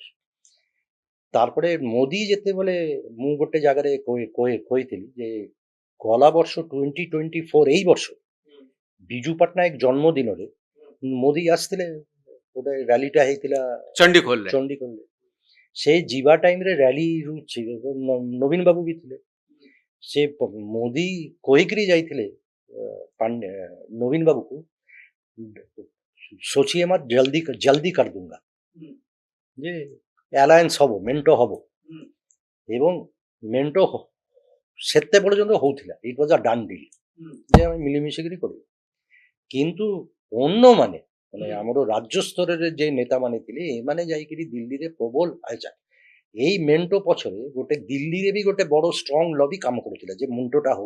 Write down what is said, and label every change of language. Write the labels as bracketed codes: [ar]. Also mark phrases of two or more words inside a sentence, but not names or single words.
[or] ତାପରେ ମୋଦି ଯେତେବେଳେ ମୁଁ ଗୋଟେ ଜାଗାରେ କହିଥିଲି ଯେ ଗଲା ବର୍ଷ 2024 ଏଇ ବର୍ଷ ବିଜୁ ପଟ୍ଟନାୟକ ଜନ୍ମଦିନରେ ମୋଦି ଆସିଥିଲେ, ଗୋଟେ ରାଲିଟା ହେଇଥିଲା ଚଣ୍ଡିଖୋଲରେ। ଚଣ୍ଡିଖୋଲରେ। ସେ ଯିବା ଟାଇମରେ ରାଲି ନବୀନ ବାବୁ ବି ଥିଲେ। ସେ ମୋଦି କହିକିରି ଯାଇଥିଲେ ନବୀନ ବାବୁକୁ, [hi] सोचिए मत, जल्दी जल्दी कर दूंगा [or] ଯେ ଆଲାଏନ୍ସ ହବ, ମେଣ୍ଟ ହବ। ଏବଂ ମେଣ୍ଟ ସେତେ ପର୍ଯ୍ୟନ୍ତ ହଉଥିଲା, [en] it was a done deal [or] ଯେ ଆମେ ମିଳିମିଶିକିରି କରିବୁ। କିନ୍ତୁ ଅନ୍ୟମାନେ ମାନେ ଆମର ରାଜ୍ୟ ସ୍ତରରେ ଯେ ନେତାମାନେ ଥିଲେ, ଏମାନେ ଯାଇକିରି ଦିଲ୍ଲୀରେ ପ୍ରବଳ ଆଚ୍ଛା ଏଇ ମେଣ୍ଟ ପଛରେ ଗୋଟେ ଦିଲ୍ଲୀରେ ବି ଗୋଟେ ବଡ [en] strong lobby [or] କାମ କରୁଥିଲା ଯେ ମେଣ୍ଟଟା ହଉ।